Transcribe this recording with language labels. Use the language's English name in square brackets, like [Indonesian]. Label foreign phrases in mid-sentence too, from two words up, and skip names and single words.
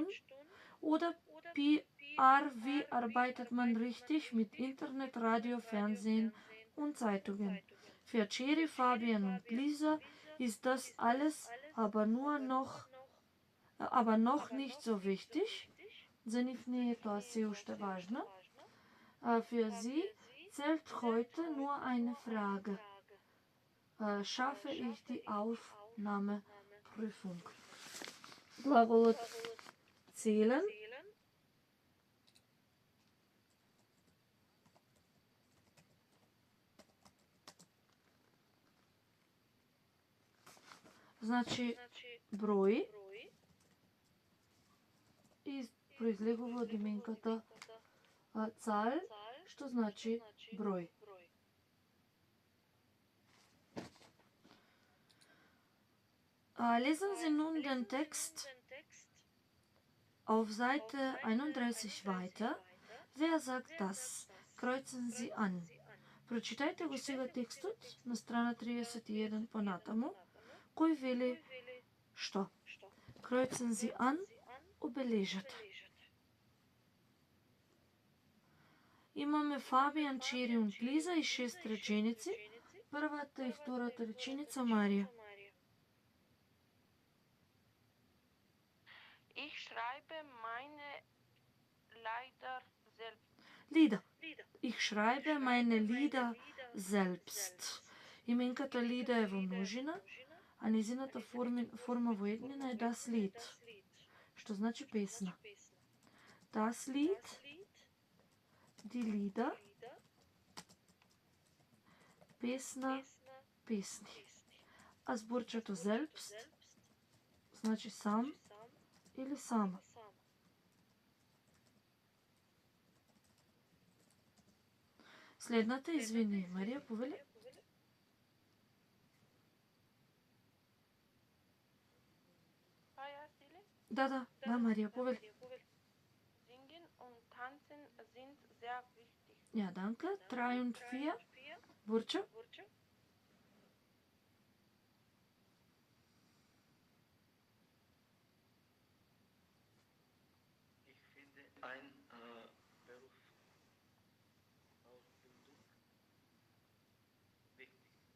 [German] Oder PR, wie arbeitet man richtig mit Internet, Radio, Fernsehen und Zeitungen? Für Cherry, Fabian und Lisa ist das alles aber noch nicht so wichtig. [Macedonian] За нив не е тоа се уште важно. [German] Für sie zählt heute nur eine Frage. Schaffe ich die Aufnahmeprüfung? [Macedonian] Глаголот zählen. Значи број и произлегува од именката Zahl, што значи број. [German] Lesen Sie nun den Text auf Seite 31 weiter. Wer sagt das? Kreuzen Sie an. [Macedonian] Прочитајте го сега текстот на страна 31 понатаму, кој вели што? [German] Kreuzen Sie an, [Macedonian] обележете. Имаме Фабијан, Чери и Лиза и 6 реченици. Првата и втората реченица, Марија. [German] Ich schreibe meine Lieder. Ich schreibe meine Lieder selbst. [Macedonian] Именката Лида е во множина, а незината форма во еднина е [German] das Lied, [Macedonian] што значи песна. [German] Das Lied, die Lieder, [Macedonian] песна, песни. А зборчето selbst значи сам или сама. Следната, извини, Марија, повели? Да, Марија, повели. [German] Singen und tanzen sind sehr wichtig. Ja, danke. 3 und 4. Burcu? Ich finde ein Berufsausbildung wichtig.